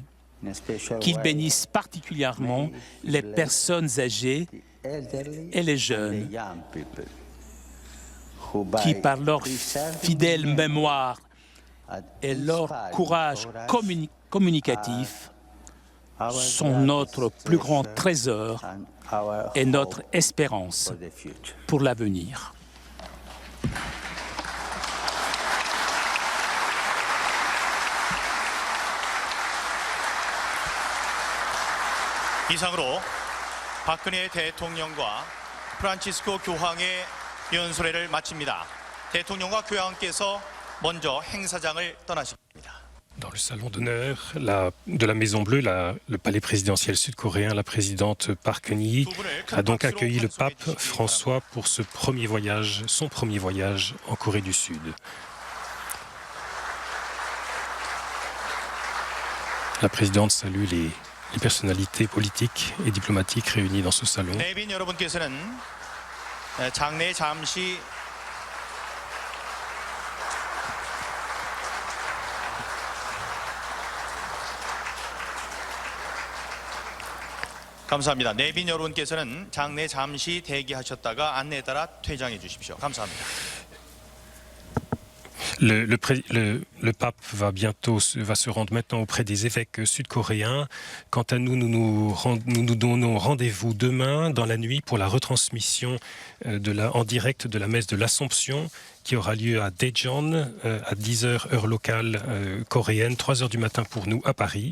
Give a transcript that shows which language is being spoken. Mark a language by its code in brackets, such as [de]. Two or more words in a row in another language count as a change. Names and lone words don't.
[fr] Qu'il bénisse particulièrement les personnes âgées et les jeunes qui, par leur fidèle mémoire et leur courage communicatif, sont notre plus grand trésor et notre espérance pour l'avenir. [ko] 이상으로 박근혜 대통령과 프란치스코 교황의 연설회를 마칩니다. 대통령과 교황께서 먼저 행사장을 떠나십니다. [fr] Dans le salon d'honneur de la Maison Bleue, le palais présidentiel sud-coréen, la présidente Park Geun-hye a donc accueilli le pape François pour son premier voyage en Corée du Sud. La présidente salue les personnalités politiques et diplomatiques réunies dans ce salon. [ko] 내빈 여러분께서는 장내 잠시 감사합니다. 내빈 여러분께서는 장내 잠시 대기하셨다가 안내에 따라 퇴장해 주십시오. 감사합니다. [fr] Le pape va se rendre maintenant auprès des évêques sud-coréens. Quant à nous, nous donnons rendez-vous demain dans la nuit pour la retransmission en direct de la messe de l'Assomption qui aura lieu à Daejeon à 10h heure locale coréenne, 3h du matin pour nous à Paris.